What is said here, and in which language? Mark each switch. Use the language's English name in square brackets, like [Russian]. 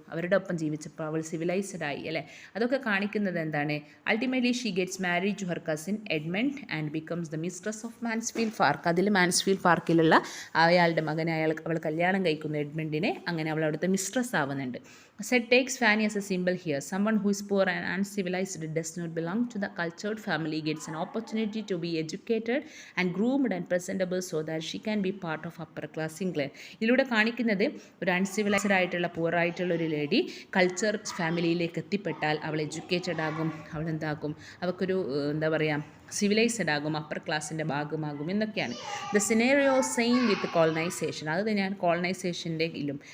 [Malayalam] അവരുടെ ഒപ്പം ജീവിച്ചപ്പോൾ അവൾ സിവിലൈസ്ഡ് ആയി അല്ലേ? അതൊക്കെ കാണിക്കുന്നത് എന്താണ്? [English] Ultimately she gets married to her cousin Edmund and becomes the mistress of Mansfield Park. [Malayalam] അതിൽ മാൻസ്ഫീൽഡ് പാർക്കിലുള്ള അയാളുടെ മകനെ അവൾ കല്യാണം കഴിക്കുന്നു, എഡ്മണ്ടിനെ. അങ്ങനെ അവൾ അവിടുത്തെ മിസ്ട്രസ് ആവുന്നുണ്ട്. [English] Set takes Fanny as a symbol here. Someone who is poor and uncivilized does not belong to the cultured family gets an opportunity to be educated and groomed and presentable so that she can be part of upper class England. [Malayalam] ഇതിലൂടെ കാണിക്കുന്നത് ഒരു uncivilised ആയിട്ടുള്ള poor ആയിട്ടുള്ള ഒരു lady culture ഫാമിലിയിലേക്ക് എത്തിപ്പെട്ടാൽ അവൾ educated ആകും, അവൾ എന്താകും? അവൾക്കൊരു എന്താ പറയുക, സിവിലൈസ്ഡ് ആകും, അപ്പർ ക്ലാസ്സിൻ്റെ ഭാഗമാകും എന്നൊക്കെയാണ്. [English] The scenario same with colonisation. [Malayalam] അത് തന്നെയാണ് കോളനൈസേഷൻ്റെ ഇല്ലും.